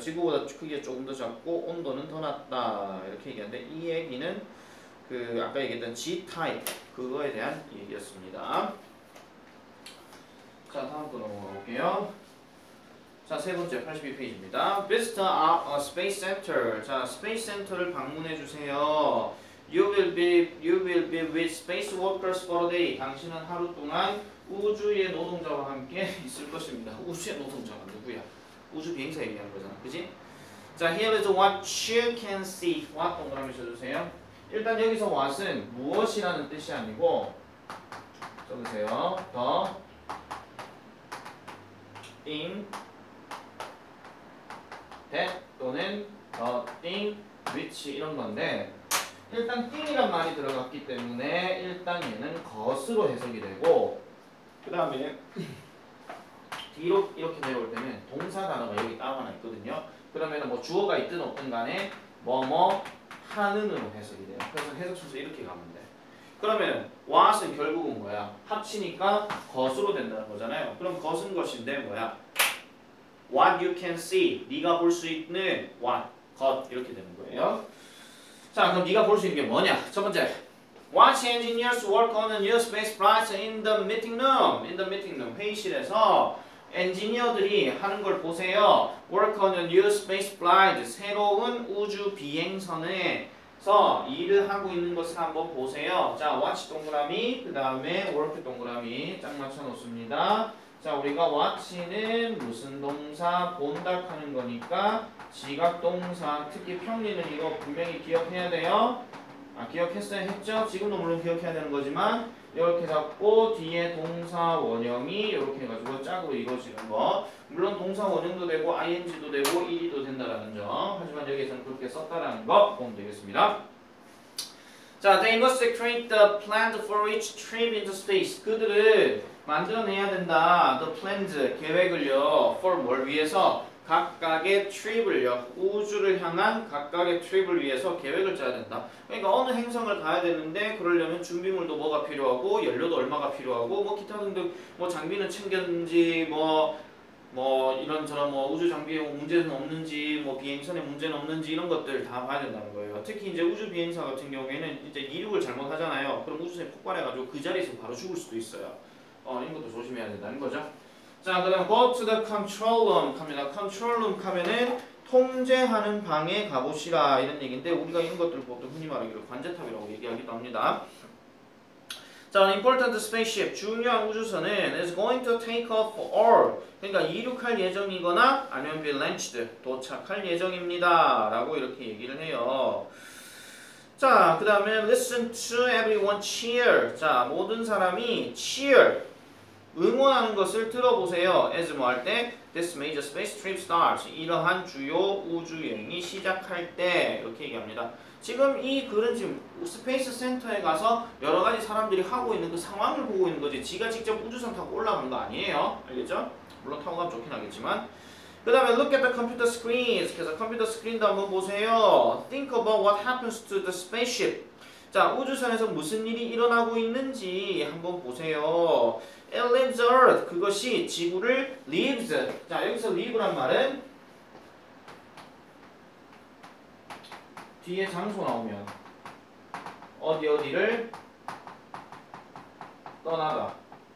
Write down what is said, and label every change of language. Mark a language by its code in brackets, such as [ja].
[ko] 지구보다 크기가 조금 더 작고 온도는 더 낮다 이렇게 얘기하는데 이 얘기는 그 아까 얘기했던 G-타입 그거에 대한 얘기였습니다. 자, 다음 거 넘어가 볼게요. 자, 세 번째 82페이지입니다. [en] Visit a space center. [ko] 자, space center를 방문해 주세요. [en] You will be with space workers for a day. [ko] 당신은 하루 동안 우주의 노동자와 함께 있을 것입니다. 우주의 노동자가 누구야? 우주 비행사 얘기하는 거잖아, 그지? [en] 자, here is what you can see. [ko] what 동그라미 쳐주세요. 일단 여기서 what은 무엇이라는 뜻이 아니고 써주세요. [en] the thing that [ko] 또는 [en] the thing which [ko] 이런 건데 일단 thing이란 말이 들어갔기 때문에 일단 얘는 것으로 해석이 되고 그 다음에 뒤로 이렇게 내려올 때는 동사 단어가 여기 따로 하나 있거든요. 그러면 뭐 주어가 있든 없든 간에 뭐뭐 하는으로 해석이 돼요. 그래서 해석 순서 이렇게 가면 돼. 그러면 what은 결국은 뭐야? 합치니까 것으로 된다는 거잖아요. 그럼 것은 것인데 뭐야? [en] What you can see. [ko] 네가 볼 수 있는 what. 것. 이렇게 되는 거예요. 자, 그럼 네가 볼 수 있는 게 뭐냐? 첫 번째. [en] Watch engineers work on a new space flight in the meeting room. In the meeting room. [ko] 회의실에서 엔지니어들이 하는 걸 보세요. [en] Work on a new space flight. [ko] 새로운 우주 비행선에서 일을 하고 있는 것을 한번 보세요. 자, watch 동그라미, 그 다음에 work 동그라미 짝 맞춰 놓습니다. 자, 우리가 watch는 무슨 동사 본다 하는 거니까 지각 동사, 특히 평리는 이거 분명히 기억해야 돼요. 기억했어요? 했죠? 지금도 물론 기억해야 되는 거지만 이렇게 잡고 뒤에 동사 원형이 이렇게 해가지고 짝으로 이루어지는 거. 물론 동사 원형도 되고 ing도 되고 ed도 된다라는 점. 하지만 여기에서는 그렇게 썼다라는 거 보면 되겠습니다. [en] 자, they must create the plan for each trip into space. [ko] 그들은 만들어내야 된다. [en] The plans, [ko] 계획을요. For 뭘 위해서? 각각의 트립을요. 우주를 향한 각각의 트립을 위해서 계획을 짜야 된다. 그러니까 어느 행성을 가야 되는데 그러려면 준비물도 뭐가 필요하고 연료도 얼마가 필요하고 뭐 기타 등등 뭐 장비는 챙겼는지 뭐 이런저런 뭐 우주 장비에 문제는 없는지 뭐 비행선에 문제는 없는지 이런 것들 다 봐야 된다는 거예요. 특히 이제 우주 비행사 같은 경우에는 이제 이륙을 잘못하잖아요. 그럼 우주선이 폭발해가지고 그 자리에서 바로 죽을 수도 있어요. 이런 것도 조심해야 해야 된다는 거죠. 자, 그 다음 [en] go to the control room [ko] 갑니다. control room 가면은 통제하는 방에 가보시라 이런 얘기인데 우리가 이런 것들 보통 흔히 말하기로 관제탑이라고 얘기하기도 합니다. 자, [en] an important spaceship [ko] 중요한 우주선은 [en] is going to take off or [ko] 그러니까 이륙할 예정이거나 아니면 [en] be launched [ko] 도착할 예정입니다 라고 이렇게 얘기를 해요. [en] 자, 그 다음에 listen to everyone cheer. [ko] 자, 모든 사람이 cheer 응원하는 것을 들어보세요. as 뭐 할 때 [en] this major space trip starts [ko] 이러한 주요 우주 여행이 시작할 때 이렇게 얘기합니다. 지금 이 글은 지금 스페이스 센터에 가서 여러 가지 사람들이 하고 있는 그 상황을 보고 있는 거지 지가 직접 우주선 타고 올라가는 거 아니에요. 알겠죠? 물론 타고 가면 좋긴 하겠지만 그 다음에 [en] look at the computer screens. [ko] 그래서 컴퓨터 스크린도 한번 보세요. [en] think about what happens to the spaceship. [ko] 자, 우주선에서 무슨 일이 일어나고 있는지 한번 보세요. [en] It leaves Earth. [ko] 그것이 지구를 leaves. 자, 여기서 leave란 말은 뒤에 장소 나오면 어디를 떠나다.